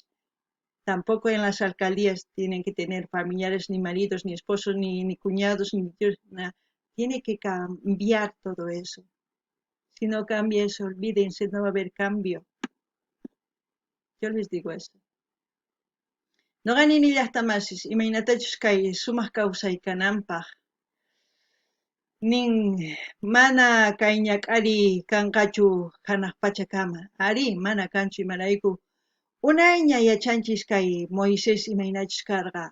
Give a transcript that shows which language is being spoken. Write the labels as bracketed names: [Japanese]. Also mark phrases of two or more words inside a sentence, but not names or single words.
[Spanish] Tampoco en las alcaldías tienen que tener familiares, ni maridos, ni esposos, ni cuñados, ni tíos, nada. Tiene que cambiar todo eso. Si no cambia eso, olvídense, no va a haber cambio. Yo les digo eso. No ganin ni [Quechua] llaqtamasis, imaynatachus kay sumaq kawsaykananpaq. Nin mana kay ñak'ari kanqachu hanaq pachakama. Ari, mana kanchu imarayku. Unayña yachanchis kay Moisés imaynachus karqa.